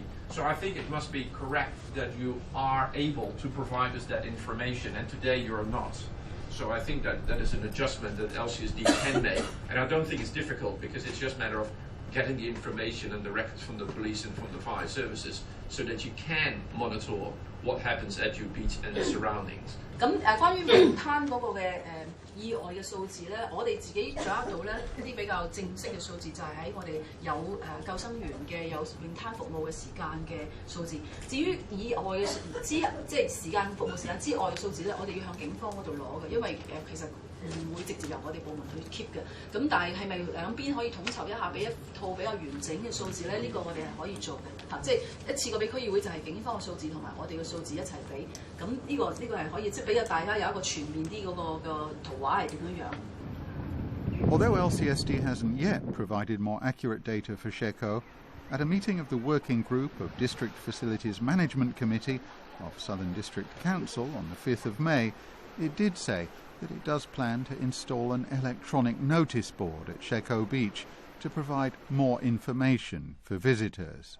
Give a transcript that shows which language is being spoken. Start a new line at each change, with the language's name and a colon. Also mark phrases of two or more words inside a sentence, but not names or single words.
English: So I think it must be correct that you are able to provide us that information, and today you're not. So I think that is an adjustment that LCSD can make, and I don't think it's difficult because it's just a matter of getting the information and the records from the police and from the fire services so that you can monitor what happens at your beach and the surroundings.
Cantonese: 咁關於泳灘嗰個嘅意外嘅數字咧，我哋自己掌握到咧一啲比較正式嘅數字，就係喺我哋有救生員嘅有泳灘服務嘅時間嘅數字。至於意外嘅即係時間服務時間之外嘅數字咧，我哋要向警方嗰度攞嘅，因為其實唔會直接由我哋部門去 keep 嘅。咁但係咪兩邊可以統籌一下，俾一套比較完整嘅數字咧？呢個我哋係可以做嘅嚇，即係一次過俾區議會就係警方嘅數字同埋我哋嘅數字一齊俾。咁呢個係可以即係俾大家有一個全面啲嗰個圖畫係點樣樣。
English: Although LCSD hasn't yet provided more accurate data for Shek O, at a meeting of the Working Group of District Facilities Management Committee of Southern District Council on the 5th of May, it did say that it does plan to install an electronic notice board at Shek O Beach to provide more information for visitors.